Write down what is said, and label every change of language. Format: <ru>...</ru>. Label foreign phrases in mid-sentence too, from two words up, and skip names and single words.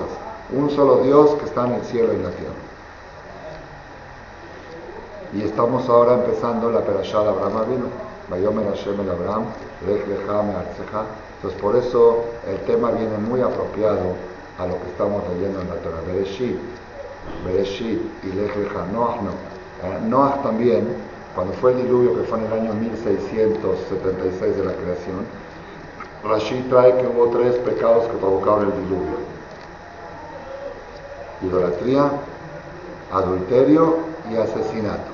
<es>Un solo Dios que está en el cielo y en la tierra. Y estamos ahora empezando la Perashá de Abraham Avinu.</es> <he>ויאמר השם אל אברהם לך לך מארצך.</he> <es>Entonces por eso el tema viene muy apropiado a lo que estamos leyendo en la Torah. Bereshit y Lech lecha. Noach no. Noach también, cuando fue el diluvio, que fue en el año 1676 de la creación, Rashi trae que hubo 3 pecados que provocaron el diluvio: idolatría, adulterio y asesinato.</es>